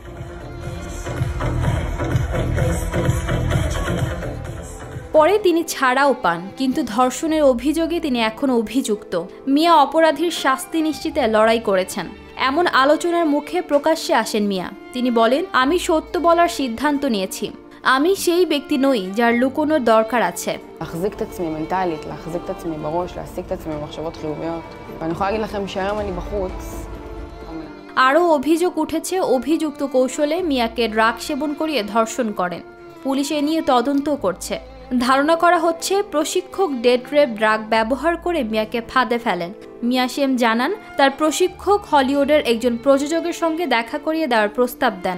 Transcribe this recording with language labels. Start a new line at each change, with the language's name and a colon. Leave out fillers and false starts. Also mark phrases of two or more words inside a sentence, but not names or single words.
Bangla: পরে তিনি ছাড়াও পান, কিন্তু ধর্ষণের অভিযোগে তিনি এখনও অভিযুক্ত। মিয়া অপরাধীর শাস্তি নিশ্চিতে লড়াই করেছেন। এমন আলোচনার মুখে প্রকাশ্যে আসেন মিয়া। তিনি বলেন, আমি সত্য বলার সিদ্ধান্ত নিয়েছি। আমি সেই ব্যক্তি নই যার লুকোনোর দরকার আছে।
Hebrew: להחזיק את עצמי מנטלית, להחזיק את עצמי בראש, להעסיק את עצמי במחשבות חיוביות. ואני יכולה להגיד לכם שהיום אני בחוץ.
Bangla: আরও অভিযোগ উঠেছে, অভিযুক্ত কৌশলে মিয়াকে ড্রাগ সেবন করিয়ে ধর্ষণ করেন। পুলিশ এ নিয়ে তদন্ত করছে। ধারণা করা হচ্ছে প্রশিক্ষক
English: date rape drug
Bangla: ব্যবহার করে মিয়াকে ফাঁদে ফেলেন। মিয়া শেম জানান, তার প্রশিক্ষক হলিউডের একজন প্রযোজকের সঙ্গে দেখা করিয়ে দেওয়ার প্রস্তাব দেন।